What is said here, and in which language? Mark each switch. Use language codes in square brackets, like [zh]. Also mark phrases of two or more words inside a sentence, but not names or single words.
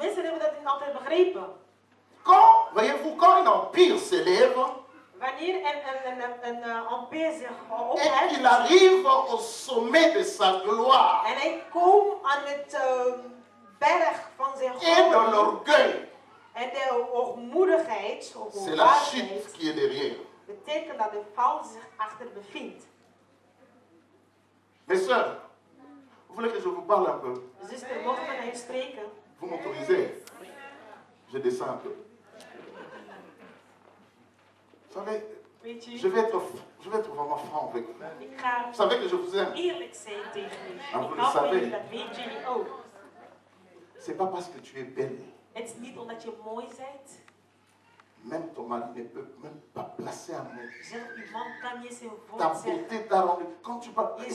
[fr] Quand, voyez-vous, quand un empire s'élève, et qu'il arrive au sommet de sa gloire, et de l'orgueil, c'est la chute qui est derrière. [nl] Betekent dat de val zich achter bevindt. [fr] Mes soeurs, vous voulez que je vous parle un peu? [nl] Zuster, mogen we naar u spreken? [fr] Vous m'autorisez? Je descends un peu. Vous savez, je vais être vraiment franc avec vous. Vous savez que je vous aime. Ah, vous le savez. C'est pas parce que tu es belle. [nl] Het is niet omdat je mooi bent. [fr] Même ton mari ne peut même pas placer un mot. [nl] Zelf uw man kan je zijn [fr] Ta [nl] woord zeggen. [fr] beauté t'a rendu. Quand tu parles,